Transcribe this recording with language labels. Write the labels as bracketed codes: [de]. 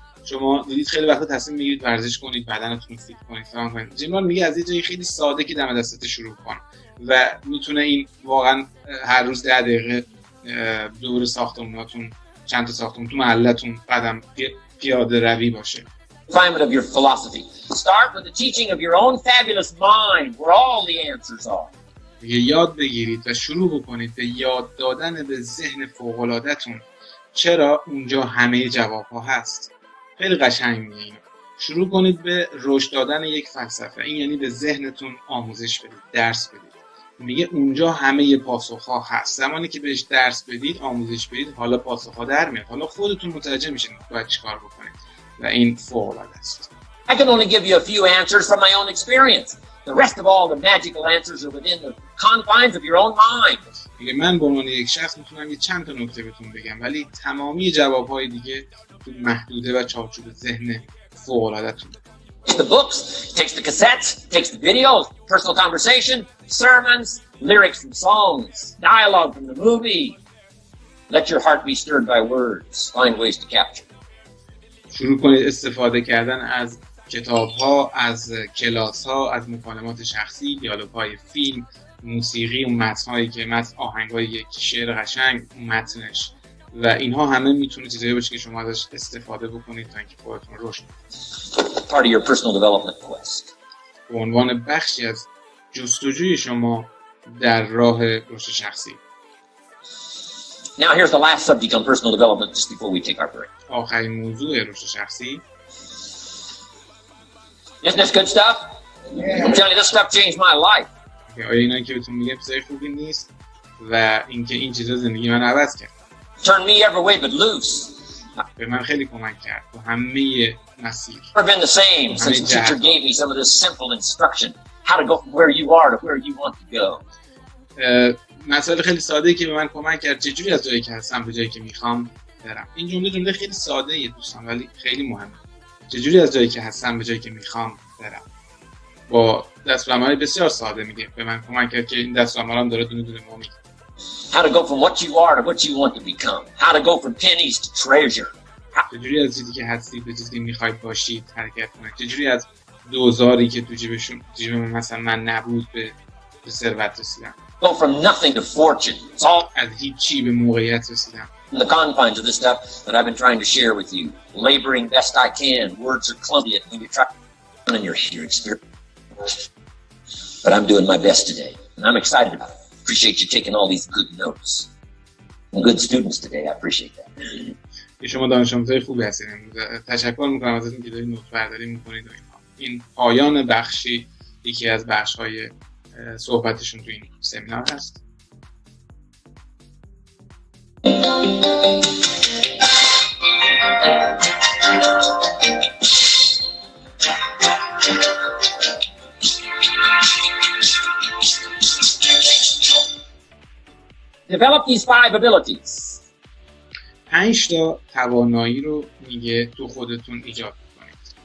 [fa] شما دیدید خیلی وقتا تصمیم میگیرید ورزش کنید، بدنتون رو فیت کنید، فهم کنید. جیمران میگه از یه جایی خیلی ساده که دم دستت شروع کن و میتونه این واقعا هر روز 10 دقیقه دور ساختموناتون چند تا ساختمون تو محلتون قدم پیاده روی باشه. [en] Refinement of your philosophy. Start with the teaching of your own fabulous mind, where all the answers are. [fa] یاد بگیرید و شروع بکنید به یاد دادن به ذهن فوق‌العاده‌تون، چرا اونجا همه جواب‌ها هست. خیلی قشنگ میگه اینو. شروع کنید به رشد دادن یک فلسفه. این یعنی به ذهنتون آموزش بدید، درس بدید. میگه اونجا همه پاسخ‌ها هست. زمانی که بهش درس بدید، آموزش بدید، حالا پاسخ‌ها در میاد. حالا خودتون متوجه میشید باید چیکار بکنید و این فوق‌العاده است. [en] I can only give you a few answers from my own experience. The rest of all the magical answers are within the confines of your own mind. [fa] میگه من به عنوان یک شخص میتونم یه چند تا نکته بهتون بگم، ولی تمامی جواب‌های دیگه تو محدوده و چارچوب ذهن فوق‌العاده‌تون. [en] The books, takes the cassettes, takes the videos, personal conversation, sermons, lyrics from songs, dialogue from the movie. Let your heart be stirred by words. Find ways to capture. [fa] شروع کنید استفاده کردن از کتاب‌ها، از کلاس‌ها، از مکالمات شخصی، دیالوگ‌های فیلم، موسیقی، اون متن‌هایی که آهنگ‌های یک شعر قشنگ، اون متنش و اینها همه میتونه چیزایی باشه که شما ازش استفاده بکنید تا اینکه خودتون رشد کنید. [en] Part of your personal development quest. [fa] به عنوان بخشی از جستجوی شما در راه رشد شخصی. [en] Now here's the last subject on personal development just before we take our break. [fa] آخرین موضوع رشد شخصی. [en] Isn't this good stuff? I'm telling you, this stuff changed my life. [fa] آیا اینا که بهتون میگم چیزای خوبی نیست و اینکه این چیزا زندگی من عوض کرد. [en] Turned me every way but loose. [fa] به من خیلی کمک کرد تو همه مسیر. [en] Never been the same since the teacher gave me some of this simple instruction how to go from where you are to where you want to go. [fa] مسائل خیلی ساده‌ای که به من کمک کرد چجوری از جایی که هستم به جایی که میخوام برم. این جمله خیلی ساده‌ایه دوستان ولی خیلی مهمه. چجوری از جایی که هستم به جایی که میخوام برم. با دستورالعمل بسیار ساده میگه به من کمک کرد که این دستورالعملم داره دونه دونه ما میگه. [en] How to go from what you are to what you want to become. How to go from pennies to treasure. [fa] چجوری از چیزی که هستید به چیزی که میخواید باشید حرکت کنید. چجوری از دوزاری که تو جیب مثلا من نبود به ثروت رسیدم. [en] Go from nothing to fortune. It's all [fa] از هیچی به موقعیت رسیدم. [en] in the confines of this stuff that I've been trying to share with you. Laboring best I can. Words are clumsy when you try in your experience. But I'm doing my best today. And I'm excited about it. Appreciate you taking all these good notes. And good students today. I appreciate that. [fa] شما دانش آموزای خوبی هستید. تشکر میکنم ازتون که دارید نوت برداری میکنید و اینها. این پایان بخشی یکی از بخش‌های صحبتشون تو این سمینار هست. [en] Develop these 5 abilities. [fa] 5 تا توانایی رو میگه تو خودتون ایجاد کنید.